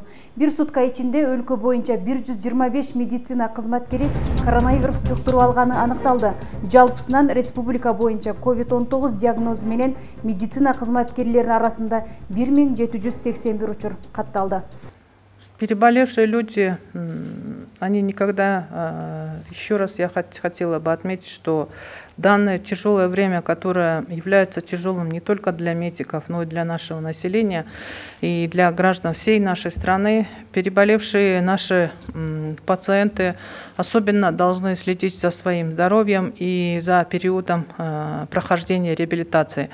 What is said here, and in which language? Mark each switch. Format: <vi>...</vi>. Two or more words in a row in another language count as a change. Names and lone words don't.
<ky>Бир сутка ичинде өлкө боюнча 125 медицина кызматкери коронавирус жуктуруп алганы аныкталды. Жалпысынан республика боюнча COVID-19 диагнозу менен медицина кызматкерлеринин арасында 1781 учур катталды.</ky> <ru>Переболевшие люди, они никогда, еще раз я хотела бы отметить, что данное тяжелое время, которое является тяжелым не только для медиков, но и для нашего населения и для граждан всей нашей страны, переболевшие наши пациенты особенно должны следить за своим здоровьем и за периодом прохождения реабилитации.</ru>